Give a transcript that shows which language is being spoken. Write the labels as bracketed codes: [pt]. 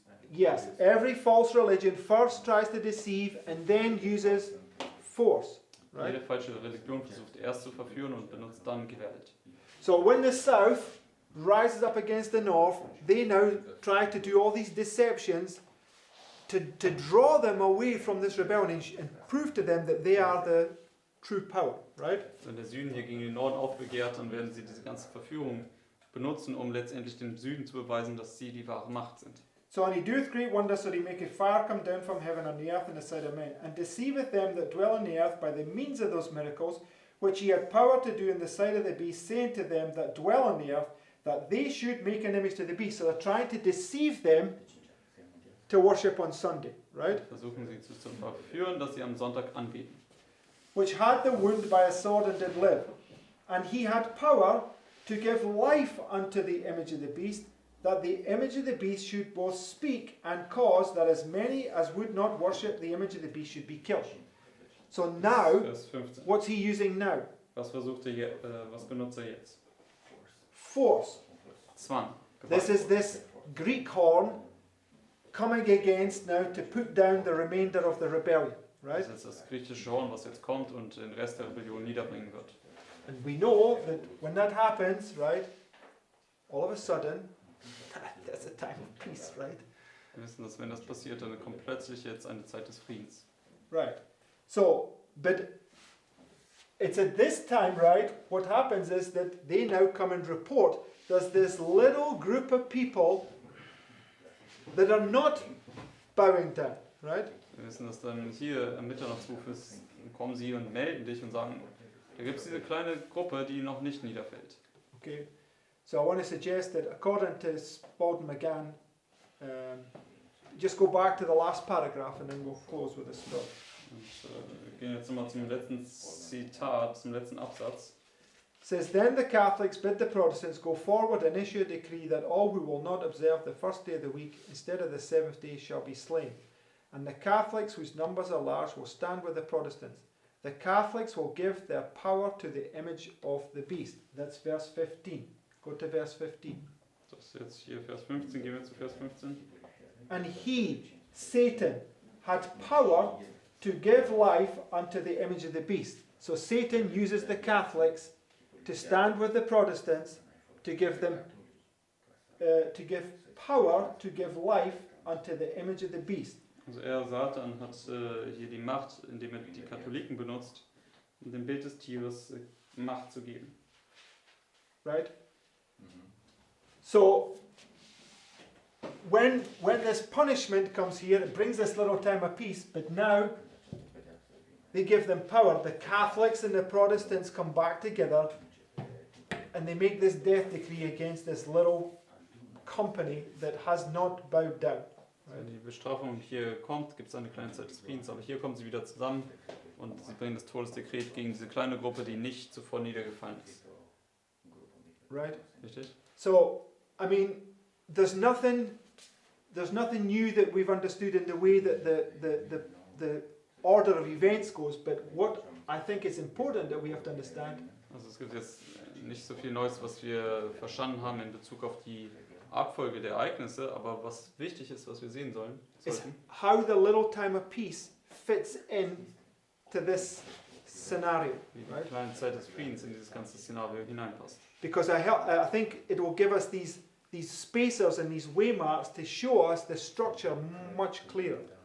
[en] Yes, every false religion first tries to deceive and then uses force, right? [de] Jede falsche Religion versucht erst zu verführen und benutzt dann Gewalt. [en] So when the south rises up against the north, they now try to do all these deceptions to draw them away from this rebellion and prove to them that they are the true power, right? [de] Wenn der Süden hier gegen den Norden aufbegehrt, dann werden sie diese ganze Verführung benutzen, um letztendlich dem Süden zu beweisen, dass sie die wahre Macht sind. [en] So, and he doeth great wonders, so that he maketh fire come down from heaven on the earth in the sight of men, and deceiveth them that dwell on the earth by the means of those miracles, which he had power to do in the sight of the beast, saying to them that dwell on the earth, that they should make an image to the beast. So they're trying to deceive them to worship on Sunday, right? [de] Versuchen sie zu verführen, dass sie am Sonntag anbeten. [en] Which had the wound by a sword and did live. And he had power to give life unto the image of the beast, that the image of the beast should both speak and cause that as many as would not worship the image of the beast should be killed. So now, [de] Vers 15. [en] what's he using now? [de] Was versucht er hier, was benutzt er jetzt? [en] Force. [de] Zwang. [en] This is this Greek horn coming against now to put down the remainder of the rebellion, right? [de] Das ist das griechische Horn, was jetzt kommt und den Rest der Rebellion niederbringen wird. [en] And we know that when that happens, right, all of a sudden, that's a time of peace, right? [de] Wir wissen, dass wenn das passiert, dann kommt plötzlich jetzt eine Zeit des Friedens. [en] Right. So, but it's at this time, right, what happens is that they now come and report there's this little group of people that are not bowing down, right? [de] Wir wissen, dass dann hier am Mitternachtsruf ist, kommen sie und melden dich und sagen, da gibt es diese kleine Gruppe, die noch nicht niederfällt. [en] Okay. So I want to suggest that according to Spalding McGann, just go back to the last paragraph and then we'll close with this stuff. [de] Und wir gehen jetzt nochmal zum letzten Zitat, zum letzten Absatz. [en] It says, then the Catholics bid the Protestants go forward and issue a decree that all who will not observe the first day of the week instead of the seventh day shall be slain. And the Catholics, whose numbers are large, will stand with the Protestants. The Catholics will give their power to the image of the beast. That's verse 15. Go to verse 15. [de] Das ist jetzt hier Vers 15, gehen wir zu Vers 15. [en] And he, Satan, had power to give life unto the image of the beast. So Satan uses the Catholics to stand with the Protestants to give them to give power to give life unto the image of the beast. [de] Also Satan, hat hier die Macht, indem er die Katholiken benutzt, um dem Bild des Tieres Macht zu geben. [en] Right? So when this punishment comes here, it brings this little time of peace, but now they give them power. The Catholics and the Protestants come back together and they make this death decree against this little company that has not bowed down. [de] Wenn die Bestrafung hier kommt, gibt es eine kleine Zeit des Friedens, aber hier kommen sie wieder zusammen und sie bringen das Todesdekret gegen diese kleine Gruppe, die nicht zuvor niedergefallen ist. [en] Right? [de] Richtig? [en] So, I mean, there's nothing new that we've understood in the way that the order of events goes, but what I think is important that we have to understand [de] Also es gibt jetzt nicht so viel Neues, was wir verstanden haben in Bezug auf die Abfolge der Ereignisse, aber was wichtig ist, was wir sehen sollten, [en] is how the little time of peace fits in to this scenario, [de] wie die [en] right? [de] kleine Zeit des Friedens in dieses ganze Szenario hineinpasst. [en] Because I think it will give us these spacers and these waymarks to show us the structure much clearer.